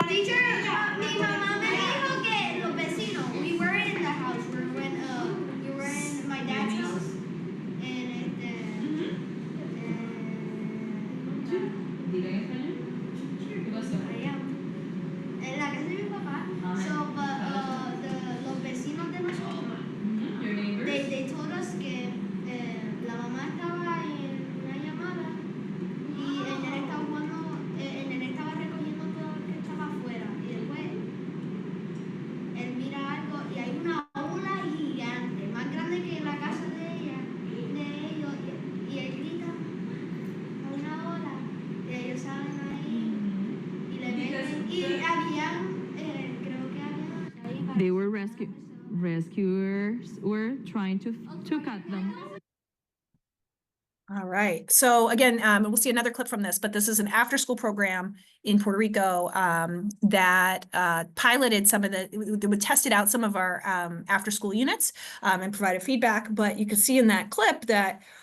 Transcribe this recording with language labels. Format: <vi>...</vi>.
<es>Teacher, mi mamá me dijo que los vecinos,</es> <en>we were in the house, we were in my dad's house,</en> <es>en la casa de mi papá.</es> <en>So, but</en> <es>los vecinos de nosotros,</es> <en>they told us</en> <es>que la mamá estaba en una llamada y el nene estaba jugando, el nene estaba recogiendo todo lo que estaba afuera y después él mira algo y hay una ola gigante, más grande que la casa de ellos, y él grita a una ola y ellos salen ahí y le ven y habían, creo que había.</es> <en>They were rescuers were trying to cut them. All right. So again, we'll see another clip from this, but this is an after-school program in Puerto Rico that piloted some of tested out some of our after-school units and provided feedback. But you can see in that clip that</en>